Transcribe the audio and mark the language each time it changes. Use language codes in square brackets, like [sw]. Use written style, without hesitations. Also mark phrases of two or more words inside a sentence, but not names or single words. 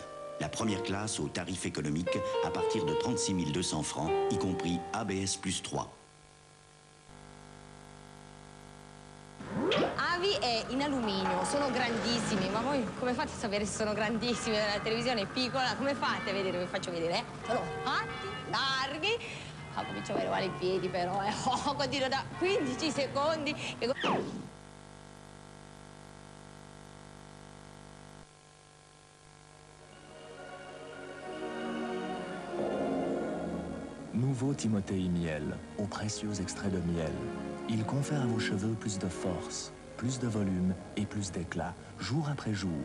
[fr] La première classe au tarif économique à partir de 36 200 francs, y compris ABS plus 3. [it] Avi è in alluminio, sono grandissimi, ma voi come fate a sapere se sono grandissimi? La televisione è piccola, come fate a vedere? Vi faccio vedere, Sono alti, larghi. Comincio a avere male i piedi però, continuo da 15 secondi. [fr] Nouveau Timothée Miel, au précieux extrait de miel. Il confère à vos cheveux plus de force, plus de volume et plus d'éclat, jour après jour.